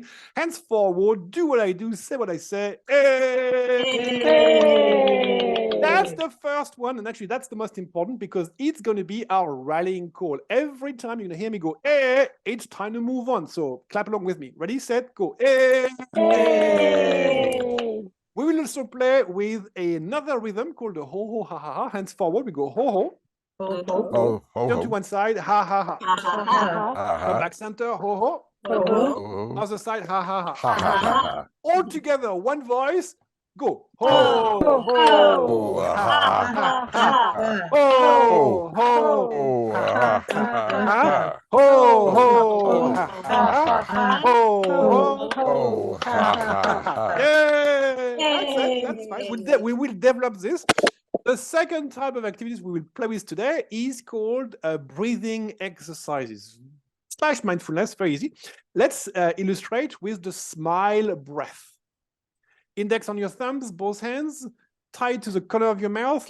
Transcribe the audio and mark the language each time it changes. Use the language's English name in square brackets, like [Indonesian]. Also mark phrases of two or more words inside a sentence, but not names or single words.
[English] Henceforward, do what I do, say what I say. That's the first one, and actually that's the most important because it's going to be our rallying call. Every time you're going to hear me go, it's time to move on. So clap along with me. Ready, set, go. We will also play with another rhythm called the ho-ho, ha-ha-ha. Hands forward, we go ho-ho. Oh, Turn to one side, ha-ha-ha. Come back center, ho-ho. Oh. Other side, ha-ha-ha. Ha ha ha. All together, one voice, Go. Ho, Ho, ho, Oh, ha, ha, ha, ha. ha. Ho, ho, Oh, ha, ha. ho, ho, Oh, ha, Ha, ha. Ho, ho, Oh, ha, ha, ha, ha, ha. ha. Yay! That's it. That's fine. Yay. We will develop this. The second type of activities we will play with today is called breathing exercises / mindfulness. Very easy. Let's illustrate with the smile breath. Index on your thumbs, both hands, tied to the corner of your mouth.